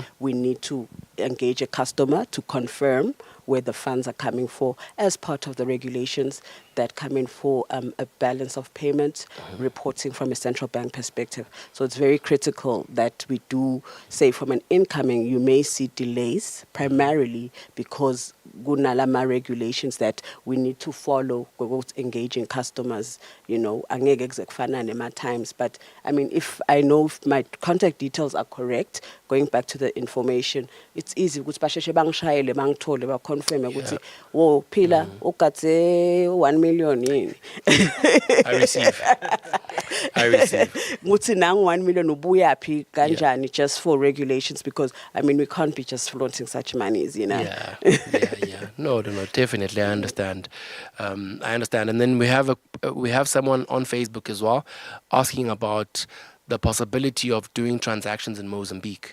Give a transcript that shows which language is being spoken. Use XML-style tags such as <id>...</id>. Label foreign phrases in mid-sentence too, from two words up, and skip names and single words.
<en>we need to engage a customer to confirm where the funds are coming for as part of the regulations that come in for a balance of payment reporting from a central bank perspective. So it's very critical that we do say from an incoming, you may see delays primarily because gunalama regulations that we need to follow with engaging customers,</en> <zu>angeke kuzekufana nema times.</zu> <en>But I mean, if I know if my contact details are correct, going back to the information, it's easy</en> <zu>ukuthi basheshe bangishayele bangithole baconfirm ukuthi wo phila ugathe 1 million yini.</zu> <en>I receive.</en> <zu>Ukuthi nangu 1 million ubuyaphi kanjani,</zu> <en>just for regulations, because I mean we can't be just flaunting such monies, Yeah. No, definitely. I understand. And then we have someone on Facebook as well asking about the possibility of doing transactions in Mozambique.</en>